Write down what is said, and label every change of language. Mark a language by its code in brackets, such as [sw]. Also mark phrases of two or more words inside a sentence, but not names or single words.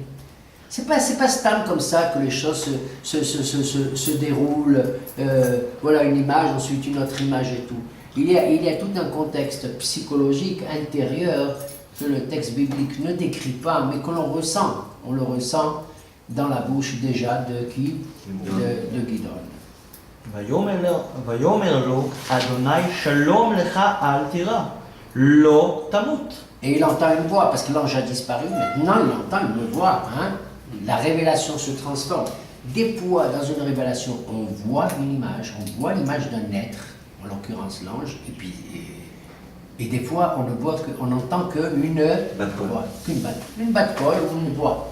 [fr] C'est pas stable comme ça que les choses se déroulent, voilà une image, ensuite une autre image et tout. Il y a tout un contexte psychologique intérieur que le texte biblique ne décrit pas, mais que l'on ressent. On le ressent dans la bouche déjà de qui? De Gideon. [he] ויאמר לו, אדוני שלום לך אל תירא, לא תמות. [fr] Et il entend une voix, parce que l'ange a disparu, maintenant il entend une voix. Hein? La révélation se transforme. Des fois, dans une révélation, on voit une image, on voit l'image d'un être, en l'occurrence l'ange, et des fois on ne voit on n'entend qu'une voix, une batte de colle ou une voix.